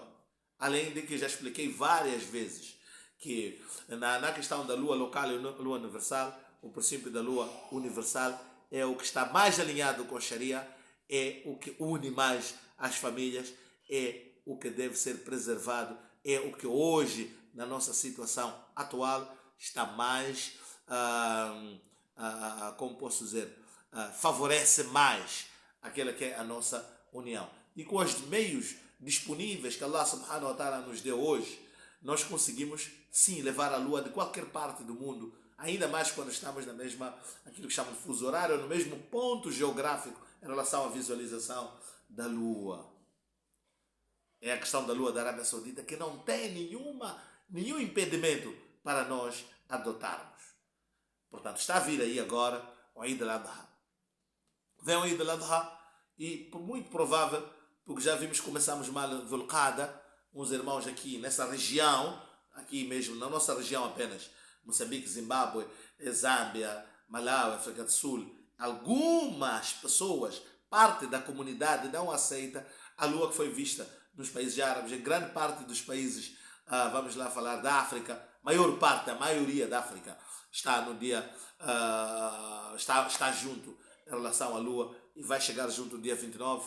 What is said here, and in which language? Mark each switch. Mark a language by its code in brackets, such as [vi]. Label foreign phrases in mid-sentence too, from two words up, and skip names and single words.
[pt] Além de que já expliquei várias vezes que na questão da lua local e lua universal, o princípio da lua universal é o que está mais alinhado com a Sharia, é o que une mais as famílias, é o que deve ser preservado, é o que hoje, na nossa situação atual, está mais, como posso dizer, favorece mais aquela que é a nossa união. E com os meios disponíveis que Allah [ar] سبحانه وتعالى [pt] nos deu hoje, nós conseguimos sim levar a lua de qualquer parte do mundo, ainda mais quando estamos na mesma, aquilo que chamam de fuso horário, no mesmo ponto geográfico em relação à visualização da lua. É a questão da lua da Arábia Saudita que não tem nenhum impedimento para nós adotarmos. Portanto, está a vir aí agora o Eid al-Adha. Vem o Eid al-Adha e, por muito provável, porque já vimos que começamos mal Dhul-Qa'da, uns irmãos aqui nessa região, aqui mesmo, na nossa região apenas, Moçambique, Zimbábue, Zâmbia, Malawi, África do Sul, algumas pessoas, parte da comunidade não aceita a lua que foi vista nos países árabes, em grande parte dos países, vamos lá falar da África, maior parte, a maioria da África está no dia, está junto em relação à lua e vai chegar junto no dia 29.